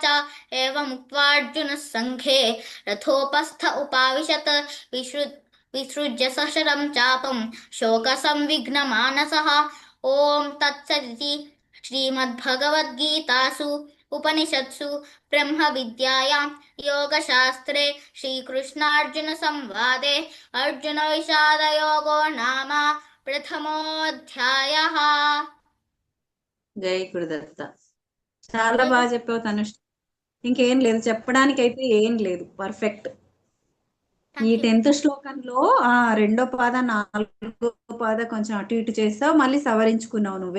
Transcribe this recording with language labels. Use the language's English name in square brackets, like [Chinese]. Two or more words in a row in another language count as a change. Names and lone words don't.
[Sanskrit] एवमुक्त्वार्जुनः सङ्घे रथोपस्थ उपाविशत् विसृज्य सशरं चापं शोकसंविघ्नमानसः ॐ तत्सदिति श्रीमद्भगवद्गीतासु उपनिषत्सु ब्रह्मविद्यायां योगशास्त्रे श्रीकृष्णार्जुनसंवादे अर्जुनविषादयोगो नाम प्रथमोऽध्यायः. [Telugu] జై గురుదత్త. చాలా బాగా చెప్పావు తనుష్. ఇంకేం లేదు చెప్పడానికి, అయితే ఏం లేదు, పర్ఫెక్ట్. ఈ 10th శ్లోకంలో రెండో పాద నాలుగో పాద కొంచెం అటు ఇటు చేస్తావు, మళ్ళీ సవరించుకున్నావు నువ్వే.